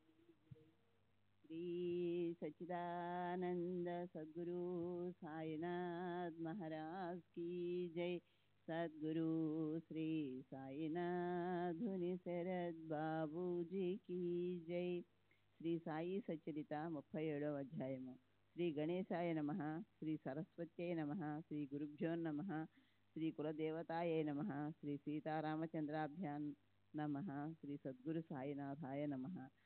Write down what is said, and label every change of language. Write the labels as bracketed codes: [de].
[hi] श्री सच्चिदानंद सद्गुरु साईनाथ महाराज की जय. सद्गुरु श्री साईनाथ धुनि शरद बाबू जी की जय. [te] श्री साई सच्चरित 37వ అధ్యాయము. [sa] శ్రీ గణేశాయ నమః, శ్రీ సరస్వత్యై నమః, శ్రీ గురుభ్యో నమః, శ్రీ కులదేవతాయై నమః, శ్రీ సీతారామచంద్రాభ్యాం నమః, శ్రీ సద్గురు సాయినాథాయ నమః.